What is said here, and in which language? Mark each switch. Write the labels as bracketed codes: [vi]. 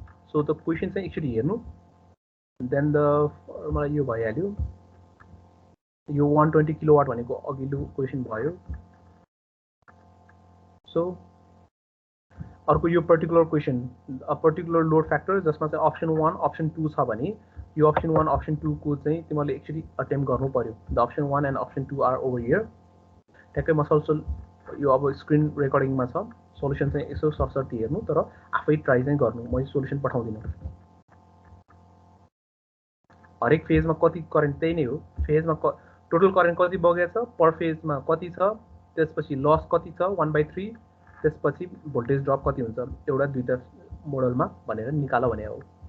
[ne] So त question चाहिँ एकचोटि हेर्नु, देन द मलाई यो भइहाल्यो, यो 120 किलोवाट भनेको अघिल्लो क्वेसन भयो। सो अर्को यो particular question, [en] a particular load factor [ne] जसमा चाहिँ अप्सन 1 अप्सन 2 छ भने यो अप्सन 1 अप्सन 2 को चाहिँ तिमीहरूले एकचोटि अटेम्प्ट गर्नु पर्यो। [en] The option 1 and option 2 are over here. [ne] ठ्याक्कै मसल यो अब स्क्रिन रेकर्डिङमा छ, सोल्युसन चाहिँ यसो सरसर्ती हेर्नु, तर आफै ट्राई चाहिँ गर्नु, मैले सोल्युसन पठाउँदिनँ। हरेक फेजमा कति करेन्ट त्यही नै हो, फेजमा टोटल करेन्ट कति बगेछ, पर फेजमा कति छ, त्यसपछि लस कति छ 1/3, त्यसपछि भोल्टेज ड्रप कति हुन्छ एउटा दुईटा मोडलमा भनेर निकाल भने हो।